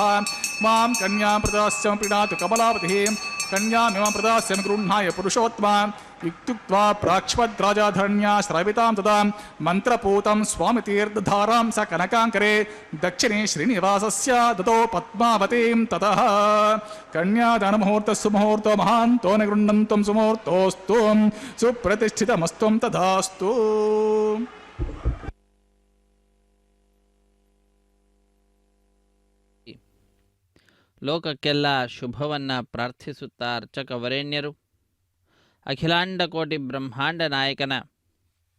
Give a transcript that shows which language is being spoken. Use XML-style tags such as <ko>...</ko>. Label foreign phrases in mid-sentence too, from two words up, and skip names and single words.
<sa>ಮಾಂ ಕನ್ಯಾಂ ಪ್ರದಾಸ್ಯಂ ಪ್ರೀಣಾತು ಕಮಲಾವತಿ ಕನ್ಯಾಮಿಮಾಂ ಪ್ರದಾಸ್ಯಂ ಗೃಹ್ಣಾಯ ಪುರುಷೋತ್ತಮ ಇತ್ಯುಕ್ತ್ವಾ ಪ್ರಾಕ್ಷ್ಮದ್ರಾಜಾಧರಣ್ಯಾ ಶ್ರಾವಿತಾಂ ತದಾ ಮಂತ್ರಪೂತಂ ಸ್ವಾಮಿ ತೀರ್ಥಧಾರಾಂ ಸ ಕನಕಾಂಕರೆ ದಕ್ಷಿಣೆ ಶ್ರೀನಿವಾಸಸ್ಯ ದತೋ ಪದ್ಮಾವತೀಂ ತತಃ ಕನ್ಯಾದಾನಮುಹೂರ್ತ ಸುಮುಹೂರ್ತೋ ಮಹಾಂತೋ ನ ಗೃಹ್ಣಂತ್ವಂ ಸುಮುಹೂರ್ತೋಸ್ತು ಸುಪ್ರತಿಷ್ಠಿತಮಸ್ತ್ವಂ ತಥಾಸ್ತು.</sa> <kn>ಲೋಕಕ್ಕೆಲ್ಲ ಶುಭವನ್ನು ಪ್ರಾರ್ಥಿಸುತ್ತಾ ಅರ್ಚಕ ವರೇಣ್ಯರು ಅಖಿಲಾಂಡ ಕೋಟಿ ಬ್ರಹ್ಮಾಂಡ ನಾಯಕನ</kn>